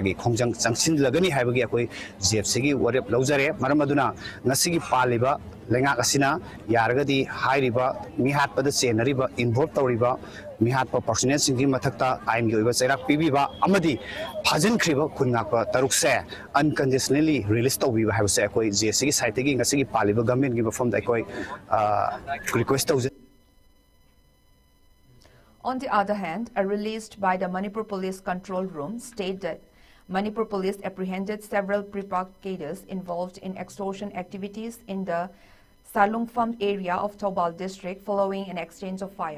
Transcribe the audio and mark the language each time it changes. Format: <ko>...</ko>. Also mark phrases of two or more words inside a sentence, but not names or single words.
<mni>gi khongjang changsin lagani haibagi akoi JFC gi warep laujare maram aduna ngasigi paliba lenga asina yaragadi hairiba mihat pada senariba involve tawriba mihat pa personnel singi mathakta ain gi oiba chairak pibiba amadi phajin khriba khungakpa tarukse</mni> <en>unconditionally release</en> <mni>tawbiba haibase akoi JFC gi site gi ngasigi paliba government gi bafam da akoi request tawje.</mni> <en>On the other hand, a release by the Manipur Police Control Room stated that Manipur Police apprehended several provocators involved in extortion activities in the Salungpham area of Thoubal district following an exchange of fire.</en>